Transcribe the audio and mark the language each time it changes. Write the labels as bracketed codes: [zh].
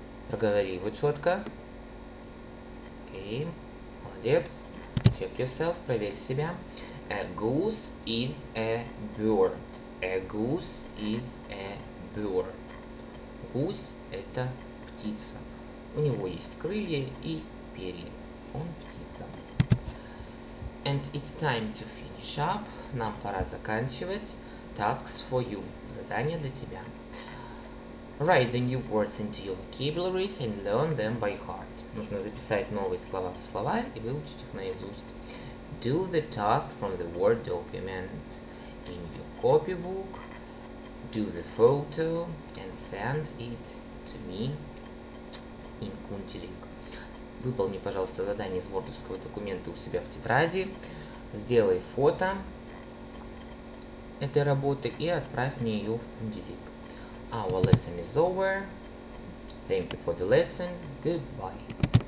[ru] Проговори его четко. Окей. Молодец. [en] Check yourself. [ru] Проверь себя. [en] A goose is a bird. A goose is a bird. [ru] Гусь – это птица. У него есть крылья и перья. Он птица. [en] And it's time to finish up. [ru] Нам пора заканчивать. [en] Tasks for you. [ru] Задание для тебя. [en] Write the new words into your vocabularies and learn them by heart. [ru] Нужно записать новые слова в словарь и выучить их наизусть. [en] Do the task from the Word document in your copybook. Do the photo and send it to me in Kuntilic. [ru] Выполни, пожалуйста, задание из вордовского документа у себя в тетради. Сделай фото этой работы и отправь мне ее в Kuntilic. [en] Our lesson is over. Thank you for the lesson. Goodbye.